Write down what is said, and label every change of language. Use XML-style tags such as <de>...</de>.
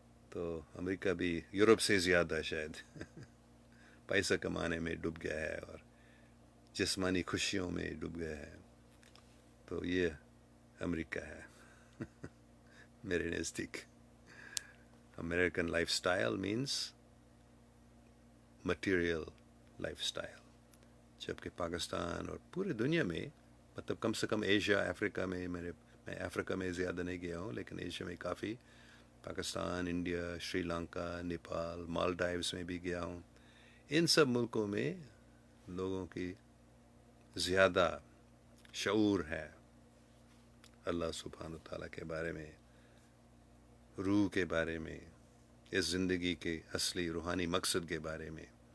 <ur>تو امریکہ بھی یورپ سے زیادہ شاید پیسہ کمانے میں ڈوب گیا ہے اور جسمانی خوشیوں میں ڈوب گیا ہے. تو یہ امریکہ ہے میرے نزدیک.</ur> <en>American lifestyle means material lifestyle.</en> <ur>جبکہ پاکستان اور پورے دنیا میں، مطلب کم سے کم ایشیا، افریقہ میں، میں افریقہ میں زیادہ نہیں گیا ہوں، لیکن ایشیا میں کافی، پاکستان، انڈیا، شری لنکا، نیپال، مالڈائیوز میں بھی گیا ہوں. ان سب ملکوں میں لوگوں کی زیادہ شعور ہے اللہ سبحانہ تعالیٰ کے بارے میں، روح کے بارے میں، اس زندگی کے اصلی روحانی مقصد کے بارے میں.</ur>